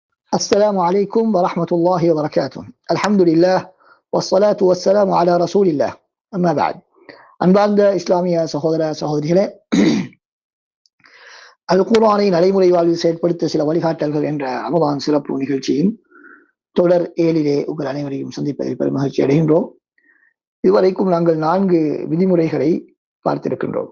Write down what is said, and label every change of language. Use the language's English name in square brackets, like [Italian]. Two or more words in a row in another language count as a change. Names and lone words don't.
[Arabic] السلام عليكم ورحمة الله وبركاته. الحمد لله والصلاة والسلام على رسول الله. أما بعد. [Tamil] அன்பார்ந்த இஸ்லாமிய சகோதர சகோதரிகளே, அல் குர்ஆனை நடைமுறை வாழ்வில் செயற்படுத்த சில வழிகாட்டல்கள் என்ற ரமதான் சிறப்பு நிகழ்ச்சியின் தொடர் 7 உங்கள் அனைவரையும் சந்திப்பதில் பெரும் மகிழ்ச்சி அடைகின்றோம். இதுவரைக்கும் நாங்கள் 4 விதிமுறைகளை பார்த்திருக்கின்றோம்.